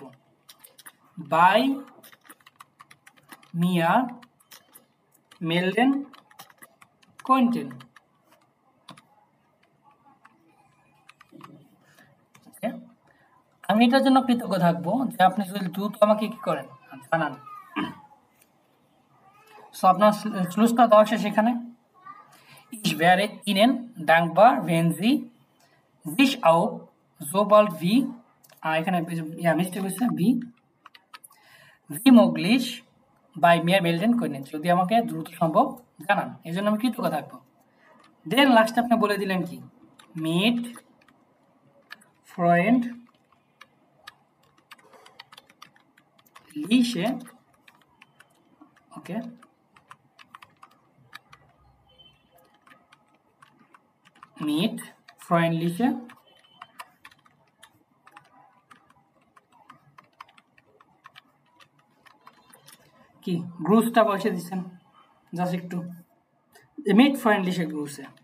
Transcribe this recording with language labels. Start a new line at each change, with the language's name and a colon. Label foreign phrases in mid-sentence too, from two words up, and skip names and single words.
German: bei mir melden könnten.
Bangla: আমি এটার জন্য কৃতজ্ঞ থাকবো যে আপনি যদি দ্রুত আমাকে কি করেন, জানান। সো আপনার স্লুজটা দেওয়া শেষ এখানে।
German: Ich werde Ihnen dankbar, wenn Sie sich auch so bald wie,
Bangla: এখানে মিস্টেক হয়েছে,
German: wie möglich bei mir melden können,
Bangla: যদি আমাকে দ্রুত সম্ভব জানান, এই জন্য আমি কৃতজ্ঞ থাকবো। দেন লাস্টে আপনি বলে দিলেন কি?
German: mit freundliche,
Bangla: ওকে,
German: mit freundliche
Bangla: কি গ্রুসটা বসে দিচ্ছেন, জাস্ট একটু
German: mit freundlichen Grüßen.